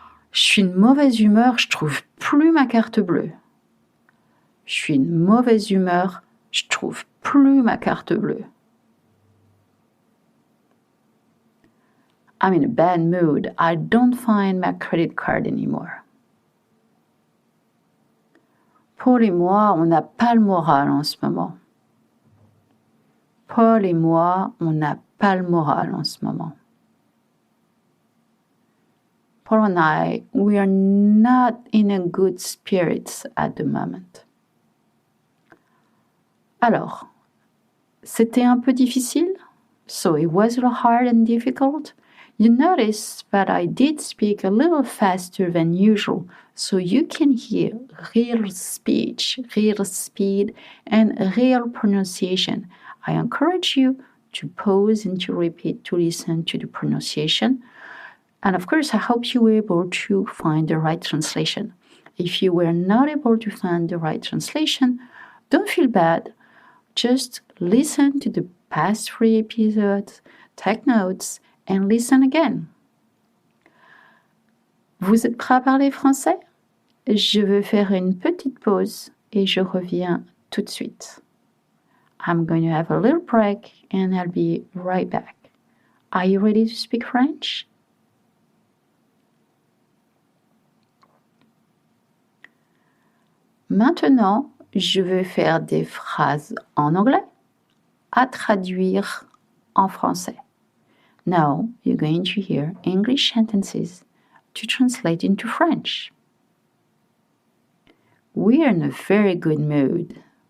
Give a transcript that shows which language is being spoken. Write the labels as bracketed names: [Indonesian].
[French] Je suis une mauvaise humeur, je trouve plus ma carte bleue. Je suis une mauvaise humeur, je trouve plus ma carte bleue. [English] I'm in a bad mood, I don't find my credit card anymore. [French] Paul et moi, on n'a pas le moral en ce moment. Paul et moi, on n'a pas le moral en ce moment. [English] Paul and I, we are not in a good spirits at the moment. [French] Alors, c'était un peu difficile? [English] So it was a little hard and difficult? You notice that I did speak a little faster than usual, so you can hear real speech, real speed, and real pronunciation. I encourage you to pause and to repeat to listen to the pronunciation. And of course, I hope you were able to find the right translation. If you were not able to find the right translation, don't feel bad. Just listen to the past 3 episodes, take notes, and listen again. [French] Vous êtes prêts à parler français? Je vais faire une petite pause et je reviens tout de suite. [English] I'm going to have a little break and I'll be right back. Are you ready to speak French? [French] Maintenant, je vais faire des phrases en anglais à traduire en français. [English] Now, you're going to hear English sentences to translate into French. We are in a very good mood.